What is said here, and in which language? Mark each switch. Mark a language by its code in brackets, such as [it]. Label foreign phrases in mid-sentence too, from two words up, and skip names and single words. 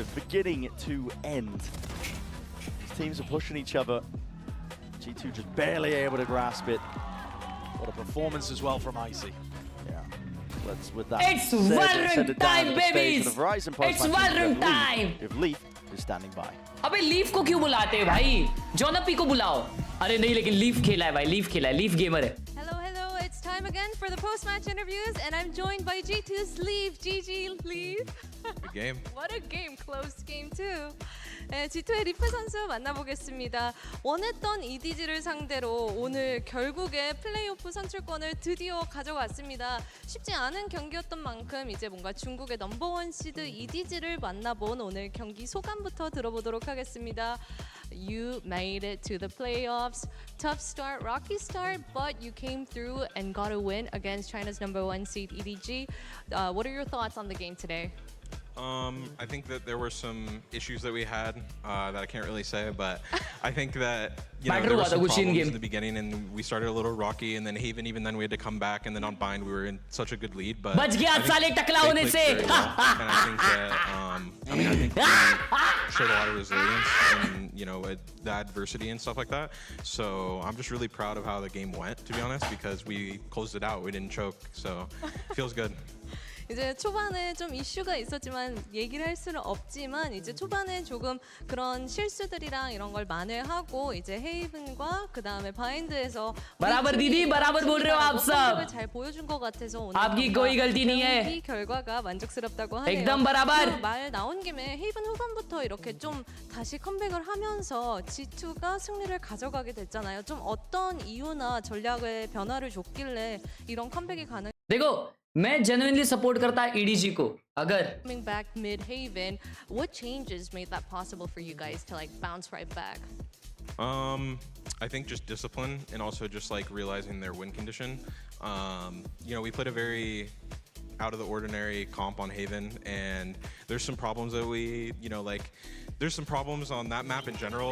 [en] Beginning to end. These teams are pushing each other. G2 just barely able to grasp it. What a performance as well from Icy. Yeah. Let's with that. It's Valorant time, babies! It's Valorant time! If Leaf is standing by. [hi] अबे लीफ को क्यों बुलाते हैं भाई? जोनपी को बुलाओ. अरे नहीं, लेकिन लीफ खेला है भाई. लीफ खेला है. लीफ गेमर है. [en] Hello, it's time again for the post-match interviews, and I'm joined by G2's Leaf. GG, Leaf. Good game. What a game, close game too. [ko] 네, G2의 리프 선수 만나보겠습니다. 원했던 EDG를 상대로 오늘 결국에 플레이오프 선출권을 드디어 가져갔습니다. 쉽지 않은 경기였던 만큼 이제 뭔가 중국의 #1 시드 EDG를 만나본 오늘 경기 소감부터 들어보도록 하겠습니다. [en] You made it to the playoffs. Tough start, rocky start, but you came through and got a win against China's #1 seed EDG. What are your thoughts on the game today? I think that there were some issues that we had that I can't really say, but I think that there were some problems in the beginning, and we started a little rocky, and then even then we had to come back, and then on bind we were in such a good lead. But I think they played very well, and I think that I think we showed a lot of resilience and the adversity and stuff like that. So I'm just really proud of how the game went, to be honest, because we closed it out. We didn't choke, so it feels good. [ko] 이제 초반에 좀 이슈가 있었지만 얘기를 할 수는 없지만 이제 초반에 조금 그런 실수들이랑 이런 걸 만회하고 이제 헤이븐과 그 다음에 바인드에서 [hi] बराबर दीदी बराबर बोल रहे हो आप सब. [ko] 잘 보여준 것 같아서 오늘 [hi] आपकी कोई गलती नहीं है. [ko] 경기 결과가 만족스럽다고 하네요. [hi] एकदम बराबर. [ko] 말 나온 김에 헤이븐 후반부터 이렇게 좀 다시 컴백을 하면서 G2가 승리를 가져가게 됐잖아요. 좀 어떤 이유나 전략의 변화를 줬길래 이런 컴백이 가능? [hi] देखो मैं [en] genuinely support [hi] करता EDG को. अगर [en] coming back mid Haven, what changes made that possible for you guys to like bounce right back? I think just discipline and also just like realizing their win condition. We played a very out of the ordinary comp on Haven, and there's some problems that there's some problems on that map in general.